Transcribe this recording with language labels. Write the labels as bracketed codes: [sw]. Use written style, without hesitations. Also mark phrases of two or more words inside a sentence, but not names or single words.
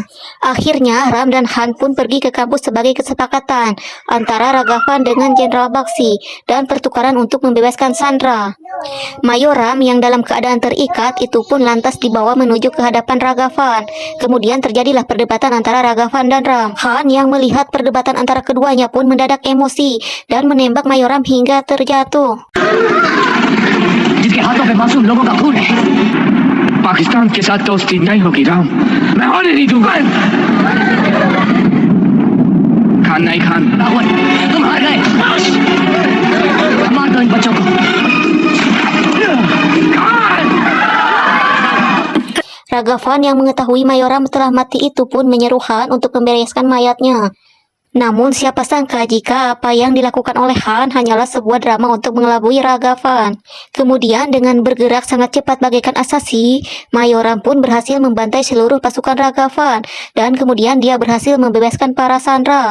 [id] Akhirnya Ram dan Han pun pergi ke kampus sebagai kesepakatan antara Ragavan dengan Jenderal Baksi dan pertukaran untuk membebaskan Sandra. Mayor Ram yang dalam keadaan terikat itu pun lantas dibawa menuju ke hadapan Ragavan. Kemudian terjadilah perdebatan antara Ragavan dan Ram. Han yang melihat perdebatan antara keduanya pun mendadak emosi dan menembak Mayor Ram hingga terjatuh. [hi] जिसके हाथों पे मासूम लोगों का खून है, पाकिस्तान के साथ दोस्ती नहीं होगी राम, मैं होने नहीं दूंगा। खान नहीं खान, रावण तुम हार गए, मार दो इन बच्चों को। [id] Ragavan yang mengetahui Mayor Ram telah mati itu pun menyeru Han untuk membereskan mayatnya. Namun siapa sangka jika apa yang dilakukan oleh Han hanyalah sebuah drama untuk mengelabui Ragavan. Kemudian dengan bergerak sangat cepat bagaikan asasi, Mayoram pun berhasil membantai seluruh pasukan Ragavan dan kemudian dia berhasil membebaskan para sandera.